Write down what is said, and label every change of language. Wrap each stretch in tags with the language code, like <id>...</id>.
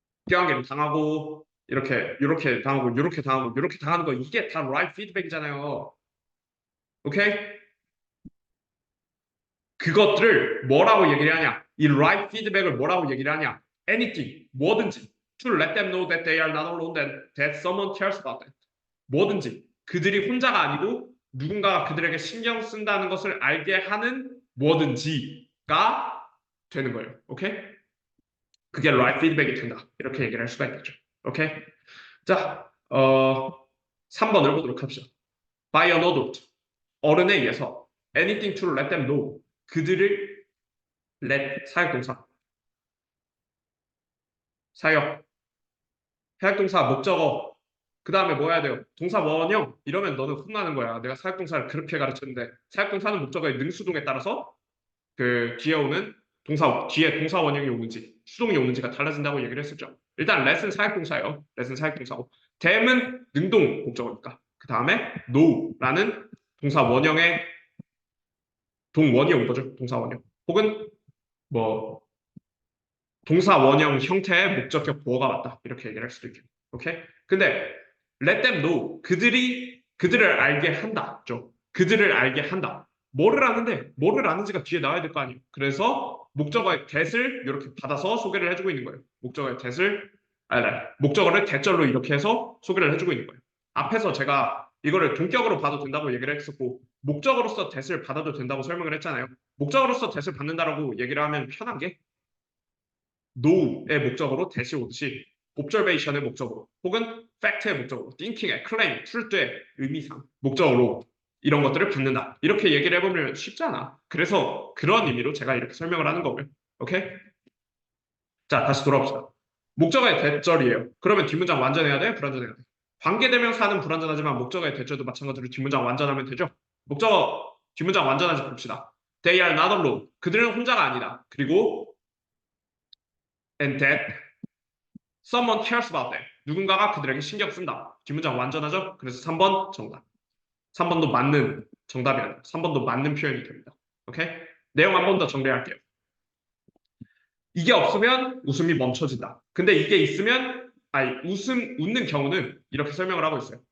<ko>껴안김 당하고 이렇게 당하고 이렇게 당하는 거 이게 다</ko> <en>right feedback</en> <ko>이잖아요. 오케이? 그것들을 뭐라고 얘기를 하냐? 이</ko> <en>right feedback</en> <ko>을 뭐라고 얘기를 하냐?</ko> <en>anything,</en> <ko>뭐든지</ko> <en>to let them know that they are not alone, that someone cares about them.</en> <ko>뭐든지 그들이 혼자가 아니고 누군가가 그들에게 신경 쓴다는 것을 알게 하는 뭐든지가 되는 거예요. 오케이? 그게</ko> <en>right feedback</en> <ko>이 된다. 이렇게 얘기를 할 수가 있겠죠. 오케이? 자, 3번을 보도록 합시다.</ko> <en>By an adult,</en> <ko>어른에 의해서</ko> <en>anything to let them know,</en> <ko>그들을 let 사역동사 사역 사역동사 목적어 그 다음에 뭐 해야 돼요? 동사 원형 이러면 너는 혼나는 거야. 내가 사역동사를 그렇게 가르쳤는데 사역동사는 목적어의 능수동에 따라서 그 뒤에 오는 뒤에 동사 원형이 오는지 수동이 오는지가 달라진다고 얘기를 했었죠. 일단 let은 사역동사예요. let은 사역동사고 them은 능동 목적어니까 그 다음에 no라는 동사 원형의 동원이 온 거죠. 동사 원형 혹은 뭐 동사 원형 형태의 목적격 보어가 맞다. 이렇게 얘기를 할 수도 있겠네. 오케이? 근데</ko> <en>let them know.</en> <ko>그들을 알게 한다. 죠. 그들을 알게 한다. 뭐를 아는데 뭐를 아는지가 뒤에 나와야 될 거 아니에요. 그래서 목적어의 that을 이렇게 받아서 소개를 해주고 있는 거예요. 목적어의 that을 목적어를 대절로 이렇게 해서 소개를 해주고 있는 거예요. 앞에서 제가 이거를 동격으로 봐도 된다고 얘기를 했었고 목적어로서 that을 받아도 된다고 설명을 했잖아요. 목적어로서 that을 받는다라고 얘기를 하면 편한 게 know의 목적어로 that이 오듯이 observation의 목적어로 혹은 fact의 목적어로 thinking의 claim, truth의 의미상 목적어로 이런 것들을 받는다. 이렇게 얘기를 해보면 쉽지 않아. 그래서 그런 의미로 제가 이렇게 설명을 하는 거고요. 오케이? 자, 다시 돌아봅시다. 목적어의 대절이에요. 그러면 뒷문장 완전해야 돼? 불완전해야 돼? 관계대명사는 불완전하지만 목적어의 대절도 마찬가지로 뒷문장 완전하면 되죠? 목적어 뒷문장 완전한지 봅시다.</ko> <en>They are not alone.</en> <ko>그들은 혼자가 아니다. 그리고</ko> <en>and that someone cares about them.</en> <ko>누군가가 그들에게 신경 쓴다. 뒷문장 완전하죠? 그래서 3번 정답. 3번도 맞는 정답이 아니라 3번도 맞는 표현이 됩니다. 오케이? 내용 한 번 더 정리할게요. 이게 없으면 웃음이 멈춰진다. 근데 이게 있으면 웃는 경우는 이렇게 설명을 하고 있어요.</ko>